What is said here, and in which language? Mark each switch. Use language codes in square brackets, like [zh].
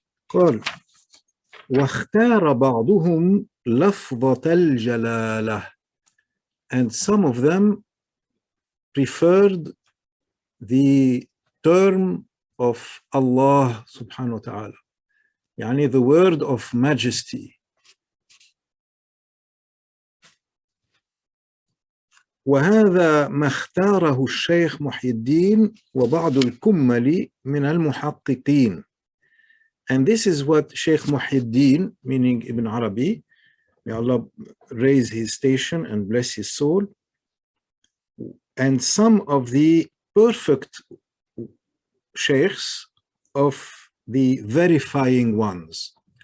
[ar] قال واختار بعضهم لفظة الجلالة, [en] and some of them preferred the term of Allah subhanahu wa ta'ala, [ar] يعني [en] the word of majesty. [ar] وهذا ما اختاره الشيخ محي الدين وبعض الكمل من المحققين. [en] And this is what Shaykh Muhyi al-Din, meaning Ibn Arabi, may Allah raise his station and bless his soul, and some of the perfect sheikhs of the verifying ones.